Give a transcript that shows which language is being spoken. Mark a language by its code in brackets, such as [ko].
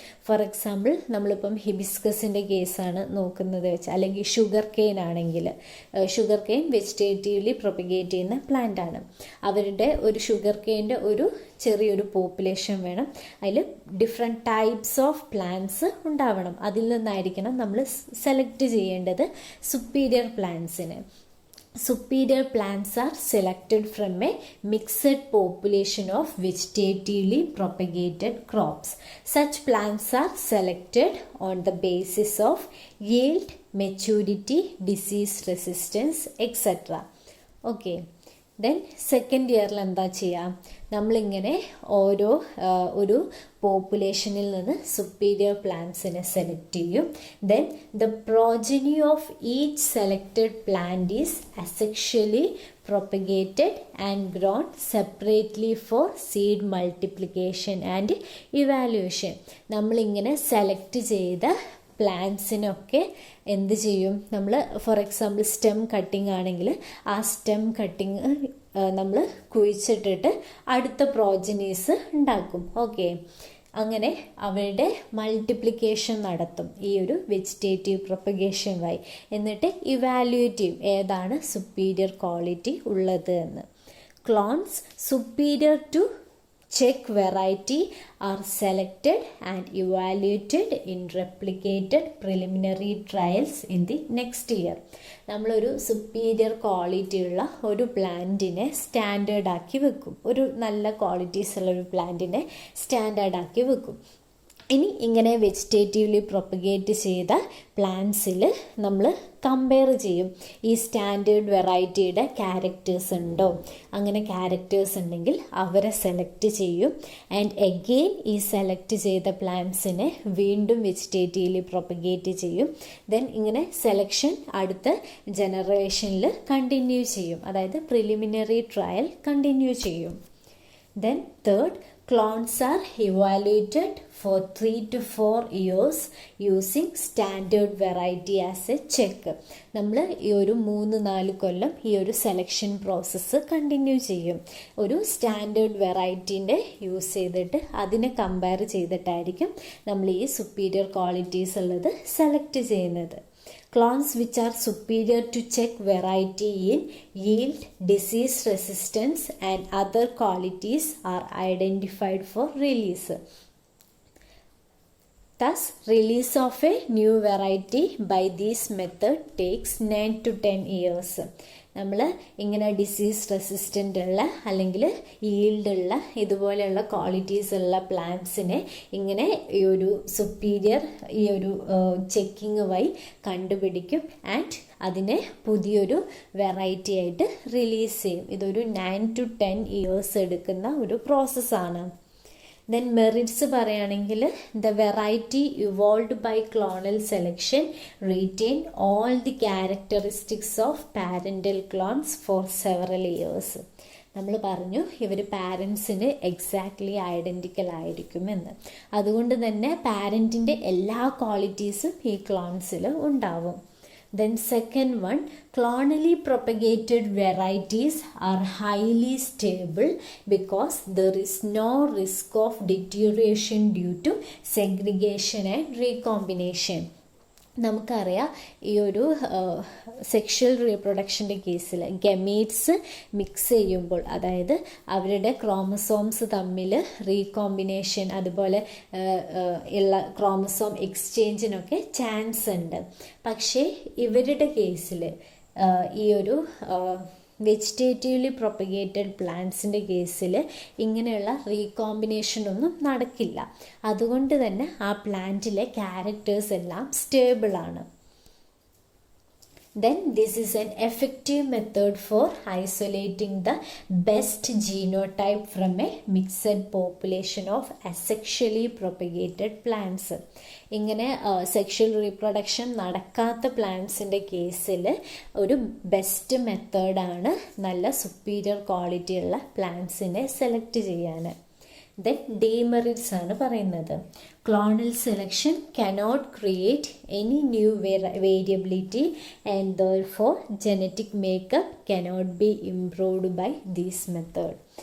[ml] For example നമ്മളിപ്പം ഹിബിസ്കസിൻ്റെ കേസാണ് നോക്കുന്നത് വെച്ച്, അല്ലെങ്കിൽ ഷുഗർ കെയിൻ ആണെങ്കിൽ ഷുഗർ കെയിൻ വെജിറ്റേറ്റീവ്ലി പ്രൊപ്പഗേറ്റ് ചെയ്യുന്ന പ്ലാന്റ് ആണ്. അവരുടെ ഒരു ഷുഗർ കെയിൻ്റെ ഒരു ചെറിയൊരു പോപ്പുലേഷൻ വേണം. അതിൽ ഡിഫറെൻറ്റ് ടൈപ്സ് ഓഫ് പ്ലാന്റ്സ് ഉണ്ടാവണം. അതിൽ നിന്നായിരിക്കണം നമ്മൾ സെലക്ട് ചെയ്യേണ്ടത് superior പ്ലാന്റ്സിന്. [en] Superior plants are selected from a mixed population of vegetatively propagated crops. Such plants are selected on the basis of yield, maturity, disease resistance, etc. Okay. [ml] Then second ഇയറിൽ എന്താ ചെയ്യുക, നമ്മളിങ്ങനെ ഓരോ ഒരു പോപ്പുലേഷനിൽ നിന്ന് സുപ്പീരിയർ പ്ലാന്റ്സിനെ സെലക്ട് ചെയ്യും. [en] Then the progeny of each selected plant is asexually propagated and grown separately for seed multiplication and evaluation. [ml] നമ്മളിങ്ങനെ select ചെയ്ത പ്ലാന്റ്സിനൊക്കെ എന്ത് ചെയ്യും, നമ്മൾ ഫോർ എക്സാമ്പിൾ സ്റ്റെം കട്ടിങ് ആണെങ്കിൽ ആ സ്റ്റെം കട്ടിങ് നമ്മൾ കുഴിച്ചിട്ടിട്ട് അടുത്ത പ്രോജനീസ് ഉണ്ടാക്കും. ഓക്കെ, അങ്ങനെ അവരുടെ മൾട്ടിപ്ലിക്കേഷൻ നടത്തും ഈ ഒരു വെജിറ്റേറ്റീവ് പ്രൊപ്പഗേഷൻ വഴി. എന്നിട്ട് ഇവാലുവേറ്റീവ് ഏതാണ് സുപ്പീരിയർ ക്വാളിറ്റി ഉള്ളത് എന്ന്. [en] Clones superior to check variety are selected and evaluated in replicated preliminary trials in the next year. [ml] നമ്മളൊരു സുപ്പീരിയർ ക്വാളിറ്റി ഉള്ള ഒരു പ്ലാന്റിനെ സ്റ്റാൻഡേർഡ് ആക്കി വെക്കും, ഒരു നല്ല ക്വാളിറ്റീസ് ഉള്ള ഒരു പ്ലാന്റിനെ സ്റ്റാൻഡേർഡ് ആക്കി വെക്കും. ഇനി ഇങ്ങനെ വെജിറ്റേറ്റീവ്ലി പ്രൊപ്പഗേറ്റ് ചെയ്ത പ്ലാന്റ്സിൽ നമ്മൾ കമ്പയർ ചെയ്യും, ഈ സ്റ്റാൻഡേർഡ് വെറൈറ്റിയുടെ ക്യാരക്ടേഴ്സ് ഉണ്ടോ. അങ്ങനെ ക്യാരക്ടേഴ്സ് ഉണ്ടെങ്കിൽ അവരെ സെലക്ട് ചെയ്യും. ആൻഡ് എഗെയിൻ ഈ സെലക്ട് ചെയ്ത പ്ലാന്റ്സിനെ വീണ്ടും വെജിറ്റേറ്റീവ്ലി പ്രൊപ്പഗേറ്റ് ചെയ്യും. ദെൻ ഇങ്ങനെ സെലക്ഷൻ അടുത്ത ജനറേഷനിൽ കണ്ടിന്യൂ ചെയ്യും, അതായത് പ്രിലിമിനറി ട്രയൽ കണ്ടിന്യൂ ചെയ്യും. [en] Then third, clones are evaluated for 3 to 4 years using standard variety as a check. [ml] നമ്മൾ ഈ ഒരു 3-4 കൊല്ലം ഈ ഒരു സെലക്ഷൻ പ്രോസസ്സ് കണ്ടിന്യൂ ചെയ്യും. ഒരു സ്റ്റാൻഡേർഡ് വെറൈറ്റീൻ്റെ യൂസ് ചെയ്തിട്ട് അതിനെ കമ്പയർ ചെയ്തിട്ടായിരിക്കും നമ്മൾ ഈ സുപ്പീരിയർ ക്വാളിറ്റീസ് ഉള്ളത് സെലക്ട് ചെയ്യുന്നത്. [en] Clones which are superior to check variety in yield, disease resistance and other qualities are identified for release. Thus, release of a new variety by this method takes 9 to 10 years. [ml] നമ്മൾ ഇങ്ങനെ disease resistant ഉള്ള അല്ലെങ്കിൽ yield ഉള്ള ഇതുപോലെയുള്ള qualities ഉള്ള പ്ലാന്റ്സിനെ ഇങ്ങനെ ഈ ഒരു സുപ്പീരിയർ ഈ ഒരു ചെക്കിങ് വഴി കണ്ടുപിടിക്കും. ആൻഡ് അതിനെ പുതിയൊരു വെറൈറ്റി ആയിട്ട് റിലീസ് ചെയ്യും. ഇതൊരു [en] 9 to 10 years [ml] എടുക്കുന്ന ഒരു പ്രോസസ്സാണ്. [en] then [ml] മെറിറ്റ്സ് പറയുകയാണെങ്കിൽ [en] The variety evolved by clonal selection retain all the characteristics of parental clones for several years. [ml] നമ്മൾ പറഞ്ഞു ഇവർ പാരൻസിന് എക്സാക്ട്ലി ഐഡൻറ്റിക്കൽ ആയിരിക്കുമെന്ന്. അതുകൊണ്ട് തന്നെ പാരൻറ്റിൻ്റെ എല്ലാ ക്വാളിറ്റീസും ഈ ക്ലോൺസിൽ ഉണ്ടാവും. [en] Then second one, clonally propagated varieties are highly stable because there is no risk of deterioration due to segregation and recombination. [ml] നമുക്കറിയാം ഈ ഒരു സെക്ഷൽ റീപ്രൊഡക്ഷൻ്റെ കേസിൽ ഗമീറ്റ്സ് മിക്സ് ചെയ്യുമ്പോൾ, അതായത് അവരുടെ ക്രോമസോംസ് തമ്മിൽ റീകോമ്പിനേഷൻ അതുപോലെ ഉള്ള ക്രോമസോം എക്സ്ചേഞ്ചിനൊക്കെ ചാൻസ് ഉണ്ട്. പക്ഷേ ഇവരുടെ കേസിൽ ഈ ഒരു വെജിറ്റേറ്റീവ്ലി പ്രൊപ്പഗേറ്റഡ് പ്ലാന്റ്സിൻ്റെ കേസിൽ ഇങ്ങനെയുള്ള റീകോമ്പിനേഷൻ ഒന്നും നടക്കില്ല. അതുകൊണ്ട് തന്നെ ആ പ്ലാന്റിലെ ക്യാരക്ടേഴ്സ് എല്ലാം സ്റ്റേബിളാണ്. [en] Then this is an effective method for isolating the best genotype from a mixed population of asexually propagated plants. [ml] ഇങ്ങനെ സെക്ഷൽ റീപ്രൊഡക്ഷൻ നടക്കാത്ത പ്ലാന്റ്സിൻ്റെ കേസിൽ ഒരു ബെസ്റ്റ് മെത്തേഡാണ് നല്ല സുപ്പീരിയർ ക്വാളിറ്റി ഉള്ള പ്ലാന്റ്സിനെ സെലക്ട് ചെയ്യാൻ. [en] then [ml] ഡീമെറിറ്റ്സ് ആണ് പറയുന്നത്. [en] Clonal selection cannot create any new variability and therefore genetic makeup cannot be improved by this method.